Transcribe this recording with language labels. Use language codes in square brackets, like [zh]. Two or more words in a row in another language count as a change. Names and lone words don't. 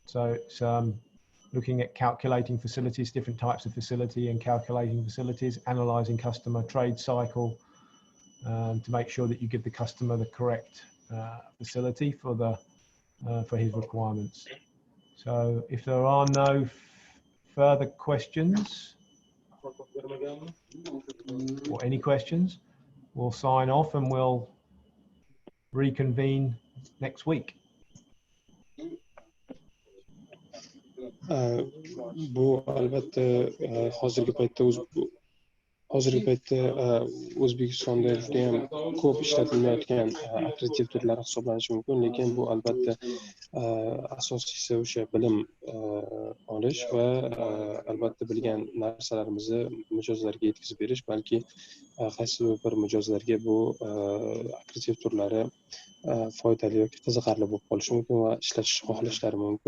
[en] So it's looking at calculating facilities, different types of facility and calculating facilities, analysing customer trade cycle to make sure that you give the customer the correct facility for his requirements. So if there are no further questions or any questions, we'll sign off and we'll reconvene next week. [uz] Bu albatta hozirgi paytda O'zbekistonda juda ham ko'p ishlatilmayotgan akkreditiv turlar hisoblanishi mumkin, lekin bu albatta asosiysi o'sha bilim olish va albatta bilgan narsalarimizni mijozlarga yetkazib berish, balki qaysidir bir mijozlarga bu akkreditiv turlari foydali yoki qiziqarli bo'lib qolishi mumkin va ishlatishni xohlashlari mumkin.